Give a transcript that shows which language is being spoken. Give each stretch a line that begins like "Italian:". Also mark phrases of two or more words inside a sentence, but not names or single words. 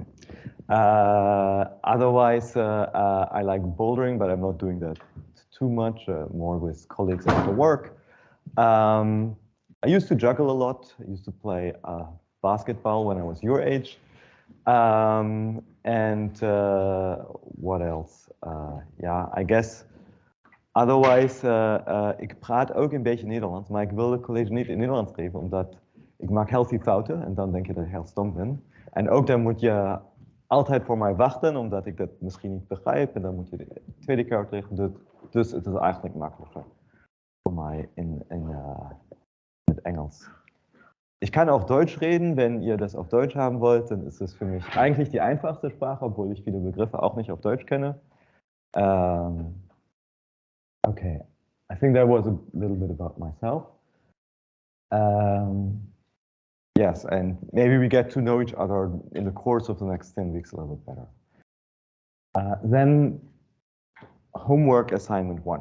English: Otherwise, I like bouldering, but I'm not doing that too much, more with colleagues after work. I used to juggle a lot. I used to play basketball when I was your age. What else? I guess. Otherwise,
Dutch: ik praat ook een beetje Nederlands, maar ik wil het college niet in Nederlands geven, omdat ik maak heel veel fouten en dan denk je dat ik heel stom ben. En ook dan moet je altijd voor mij wachten, omdat ik dat misschien niet begrijp. En dan moet je de tweede keer uitleggen. Dus het is eigenlijk makkelijker voor mij mit Engels.
German: Ich kann auch Deutsch reden, wenn ihr das auf Deutsch haben wollt, dann ist es für mich eigentlich die einfachste Sprache, obwohl ich viele Begriffe auch nicht auf Deutsch kenne.
English: Okay, I think that was a little bit about myself. Yes, and maybe we get to know each other in the course of the next 10 weeks a little bit better. Then homework assignment 1.